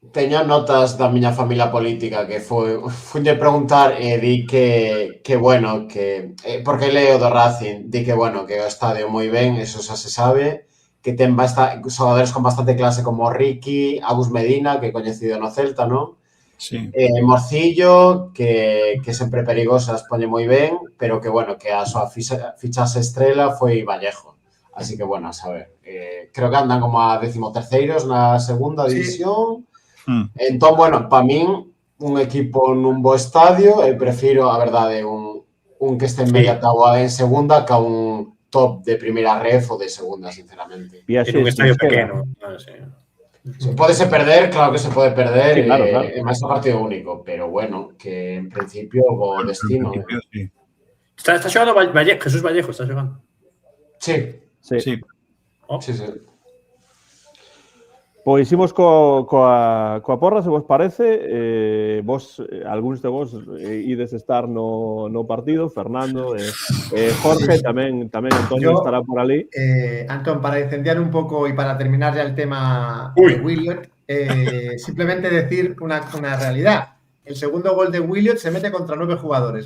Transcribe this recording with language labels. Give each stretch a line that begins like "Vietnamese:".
Galician: Teño notas da miña familia política que funlle preguntar e di que bueno, que porque leo do Racing, di que bueno, que o estadio moi ben, eso xa se sabe, que ten xogadores con bastante clase como Ricky, Agus Medina, que é coñecido no Celta, non? Sí. Morcillo, que sempre perigoso, as pone moi ben, pero que bueno, que a súa fichaxe estrela foi Vallejo. Así que bueno, a saber, creo que andan como a 13º na segunda división. Entón, bueno, para min, un equipo nun bo estadio, eu prefiro, a verdade, un que este en media tabua en segunda que un top de primeira ref ou de segunda, sinceramente. En un estadio pequeno. Pódese perder, claro que se pode perder, sí, claro. É máis un partido único, pero bueno, que en principio o destino... Está xogando Jesús Vallejo, está xogando. Sí. Pois imos coa porra, se vos parece. Algúns de vos ides estar no partido, Fernando, Jorge, tamén Antonio estará por ali.
Spanish: Antón, para
Galician: incendiar un pouco e
Spanish: para terminar ya el tema de Williot, simplemente decir una realidad. El segundo gol de Williot se mete contra 9 jugadores.